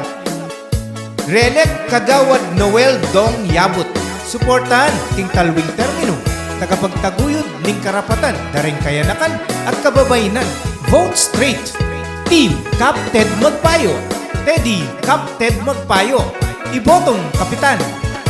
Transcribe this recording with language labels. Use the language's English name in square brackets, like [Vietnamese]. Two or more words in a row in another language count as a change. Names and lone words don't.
[English] Re-elect Kagawad Noel Dong Yabut. [Pampanga] Suportahan king talwing termino. Tagapagtaguyod ning karapatan, daring kayanakan at kababayanan. [English] Vote straight. Team Captain Magpayo. [Pampanga] Teddy Captain Magpayo. Ibotong Kapitan